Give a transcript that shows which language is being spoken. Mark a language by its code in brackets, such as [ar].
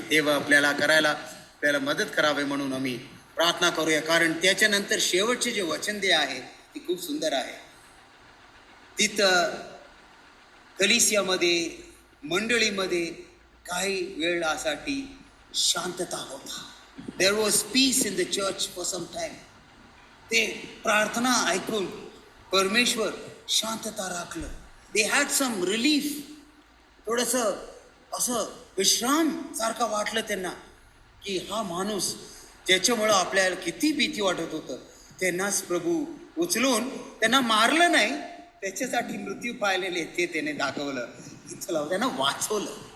[mr] देव आपल्याला मदत करावे म्हणून आम्ही प्रार्थना करूया. कारण त्याच्यानंतर शेवटचे जे वचन दे आहे ते खूप सुंदर आहे. तिथं कलिसियामध्ये, मंडळीमध्ये काही वेळासाठी शांतता होता. [en] There was peace in the church for some time. [mr] ते प्रार्थना ऐकून परमेश्वर शांतता राखलं. [en] They had some relief. [mr] थोडंसं असं विश्राम सारखं वाटलं त्यांना की हा माणूस ज्याच्यामुळं आपल्याला किती भीती वाटत होतं, त्यांनाच प्रभू उचलून त्यांना मारलं नाही, त्याच्यासाठी मृत्यू पाहिलेले ते त्याने दाखवलं, इथं त्यांना वाचवलं.